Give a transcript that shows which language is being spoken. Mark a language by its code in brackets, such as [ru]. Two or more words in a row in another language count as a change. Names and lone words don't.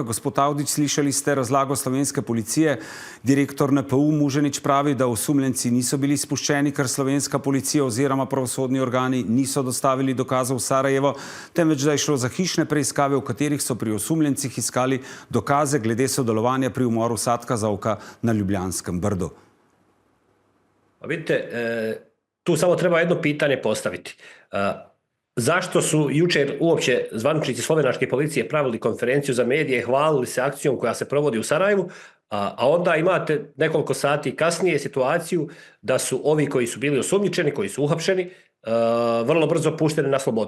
[sl] Gospod Avdić, slišali ste razlago slovenske policije. Direktor NPU Muženič pravi, da osumljenci niso bili spuščeni, ker slovenska policija oziroma pravosodni organi niso dostavili dokazov v Sarajevo, temveč da je šlo za hišne preiskave, v katerih so pri osumljencih iskali dokaze glede sodelovanja pri umoru Satka Zovka na Ljubljanskem Brdu. [bs] Vidite, tu samo treba jedno pitanje postaviti. Zašto su jučer uopće zvaničnici slovenačke policije pravili konferenciju za medije, hvalili se akcijom koja se provodi u Sarajevu, a onda imate nekoliko sati kasnije situaciju da su ovi koji su bili osumnjičeni, koji su uhapšeni, vrlo brzo pušteni na slobodu.